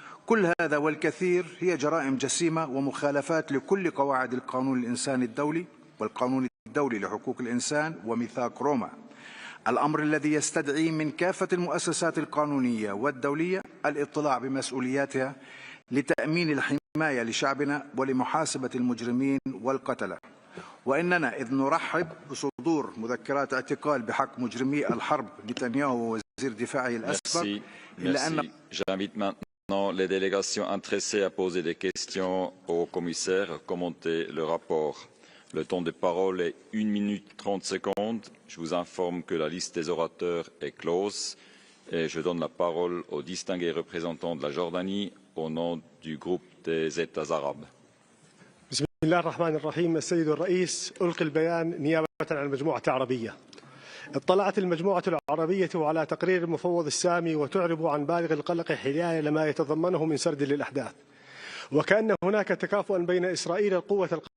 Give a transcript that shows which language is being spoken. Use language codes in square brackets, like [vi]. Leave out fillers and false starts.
[ar] كل هذا والكثير هي جرائم جسيمة ومخالفات لكل قواعد القانون الإنساني الدولي والقانون الدولي لحقوق الإنسان وميثاق روما، الأمر الذي يستدعي من كافة المؤسسات القانونية والدولية الاطلاع بمسؤولياتها لتأمين الحماية لشعبنا ولمحاسبة المجرمين والقتلة. وإننا إذ نرحب بصدور مذكرات اعتقال بحق مجرمي الحرب نتنياهو ووزير دفاعه الأسبق، إلا أن [fr] J'invite maintenant les délégations intéressées à poser des questions au commissaire, à commenter le rapport. Le temps de parole est 1 minute 30 secondes. Je vous informe que la liste des orateurs est close et je donne la parole au distingué représentant de la Jordanie au nom du groupe des États arabes. [ar] بسم الله الرحمن الرحيم. السيد الرئيس، ألقي البيان نيابة عن المجموعة العربية. اطلعت المجموعة العربية على تقرير المفوض السامي وتعرب عن بالغ القلق حيال ما يتضمنه من سرد للأحداث، وكأن هناك تكافؤا بين إسرائيل القوة